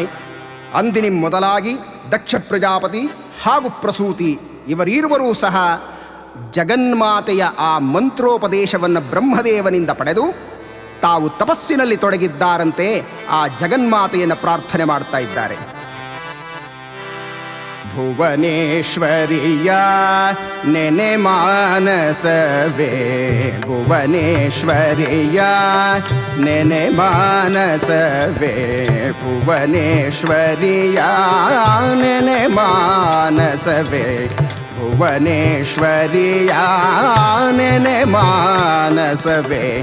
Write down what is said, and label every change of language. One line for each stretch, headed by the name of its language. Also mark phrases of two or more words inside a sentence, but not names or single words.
Kannada: ಅಂದಿನ ಮೊದಲಾಗಿ ದಕ್ಷ ಪ್ರಜಾಪತಿ ಹಾಗೂ ಪ್ರಸೂತಿ ಇವರೀರುವರೂ ಸಹ ಜಗನ್ಮಾತೆಯ ಆ ಮಂತ್ರೋಪದೇಶವನ್ನು ಬ್ರಹ್ಮದೇವನಿಂದ ಪಡೆದು ತಾವು ತಪಸ್ಸಿನಲ್ಲಿ ತೊಡಗಿದ್ದಾರಂತೆ ಆ ಜಗನ್ಮಾತೆಯನ್ನು ಪ್ರಾರ್ಥನೆ ಮಾಡ್ತಾ ಇದ್ದಾರೆ. ಭುವನೇಶ್ವರಿಯ ನೆನೆ ಮಾನಸವೇ, ಭುವನೇಶ್ವರಿಯ ನೆನೆ ಮಾನಸವೇ, ಭುವನೇಶ್ವರಿಯ ನೆನೆ ಮಾನಸವೇ, ಭುವನೇಶ್ವರಿಯ ನೆನೆ ಮಾನಸವೇ,